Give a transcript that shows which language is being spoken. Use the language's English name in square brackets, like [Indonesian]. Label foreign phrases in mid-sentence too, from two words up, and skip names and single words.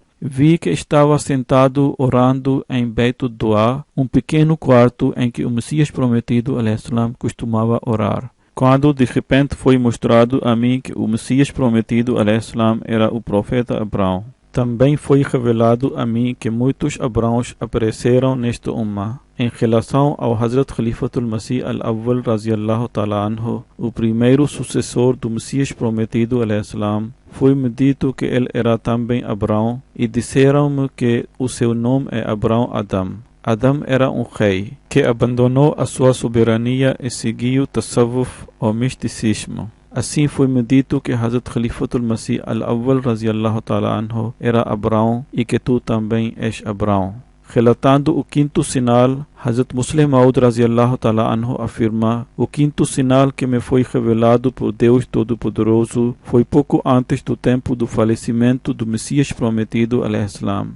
[Portuguese] Vi que estava sentado orando em Beit Dua, um pequeno quarto em que o Messias prometido al-Islam costumava orar. Quando de repente foi mostrado a mim que o Messias prometido al-Islam era o profeta Abraão. Também foi revelado a mim que muitos Abraãos apareceram neste Ummah. Em relação ao Hazrat Khalifatul Masih al-Awwal [Arabic] رضي الله تعالى عنه, [Portuguese] o primeiro sucessor do Messias prometido al-Islam, foi-me dito que ele era também Abraão, e disseram-me que o seu nome é Abraão Adam. Adam era um rei que abandonou a sua soberania e seguiu Tasawwuf ou misticismo. Assim foi-me dito que Hazrat Khalifatul Masih al-Awwal [Arabic] رضي الله تعالى عنه [Portuguese] era Abraão e que tu também és Abraão. Relatando o quinto sinal, Hazrat Muslim Maud [Arabic] رضي الله تعالى عنه [Portuguese] afirma: o quinto sinal que me foi revelado por Deus Todo-Poderoso foi pouco antes do tempo do falecimento do Messias prometido al-Islam.